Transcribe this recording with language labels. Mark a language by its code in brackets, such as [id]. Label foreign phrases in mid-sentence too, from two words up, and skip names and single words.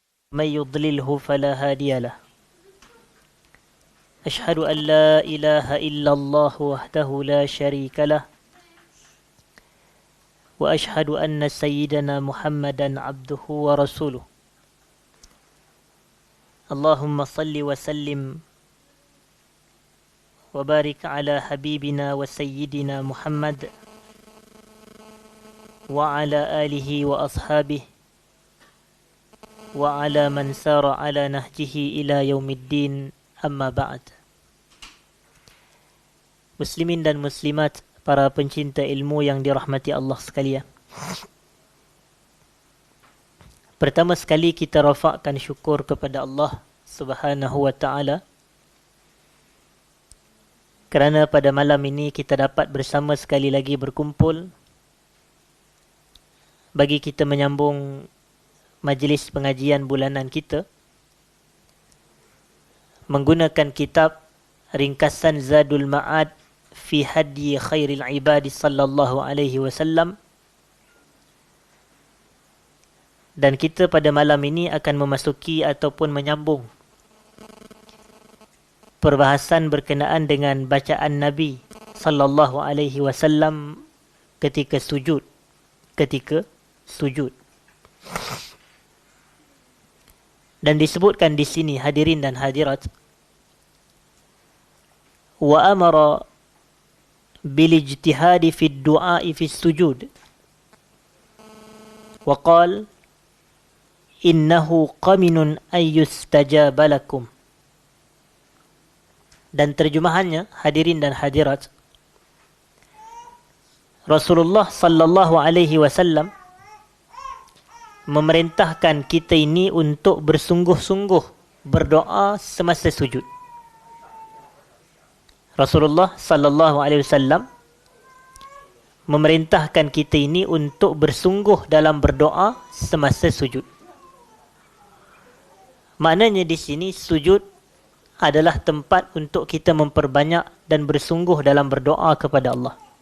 [ar] من يضلله فلا هادي له أشهد أن لا إله إلا الله وحده لا شريك له وأشهد أن سيدنا محمدا عبده ورسوله اللهم صل وسلم وبارك على حبيبنا وسيدنا محمد وعلى آله وأصحابه وعلى من سار على نهجه إلى يوم الدين أما بعد. [ms] Muslimin dan muslimat, para pencinta ilmu yang dirahmati Allah sekalian. Pertama sekali kita rafakkan syukur kepada [ar] الله سبحانه وتعالى [ms] kerana pada malam ini kita dapat bersama sekali lagi berkumpul bagi kita menyambung majlis pengajian bulanan kita menggunakan kitab ringkasan Zadul Ma'ad fi Hadyi Khairil Ibadi [ar] صلى الله عليه وسلم, [ms] dan kita pada malam ini akan memasuki ataupun menyambung perbahasan berkenaan dengan bacaan Nabi [ar] صلى الله عليه وسلم [ms] ketika sujud. Dan disebutkan di sini, hadirin dan hadirat, [ar] وأمر بالاجتهاد في الدعاء في السجود وقال إنه قمن أن يستجاب لكم. [ms] Dan terjemahannya, hadirin dan hadirat, Rasulullah [ar] صلى الله عليه وسلم [ms] memerintahkan kita ini untuk bersungguh-sungguh berdoa semasa sujud. Rasulullah [ar] صلى الله عليه وسلم [ms] memerintahkan kita ini untuk bersungguh dalam berdoa semasa sujud. Maknanya di sini sujud adalah tempat untuk kita memperbanyak dan bersungguh dalam berdoa kepada Allah.